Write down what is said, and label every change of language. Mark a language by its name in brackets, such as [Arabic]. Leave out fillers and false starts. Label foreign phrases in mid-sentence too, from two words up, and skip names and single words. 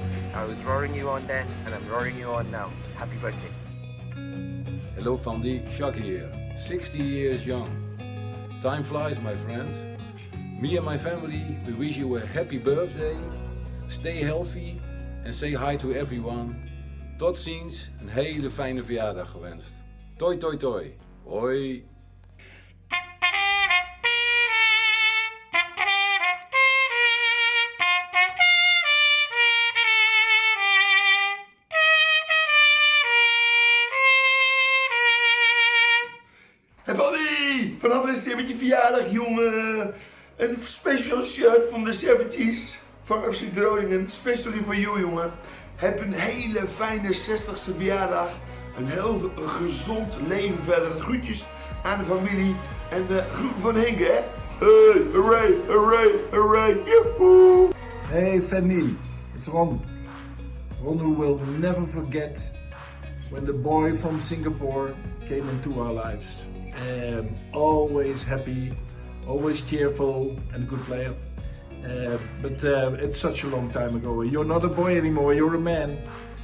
[English] I was roaring you on then, and I'm roaring you on now. Happy birthday. Hello Fandi, Shaki here. 60 years young. Time flies, my friends. Me and my family, we wish you a happy birthday. Stay healthy and say hi to everyone. [Dutch] Tot ziens, een hele fijne verjaardag gewenst. Toi toi toi. Hoi. Hey Fandi, vanaf is het met je verjaardag, jongen. Een [English] special shirt [Dutch] van de 70s van FC Groningen. Specially voor jou, jongen. Heb een hele fijne 60ste verjaardag. Een heel gezond leven verder. Groetjes aan de familie. En groeten van Henk, hè. [English] Hey, hooray, hooray, hooray, joehoe. Hey Fandi, it's Ron. Ron who will never forget when the boy from Singapore came into our lives. Always happy, always cheerful and a good player. But it's such a long time ago. You're not a boy anymore, you're a man.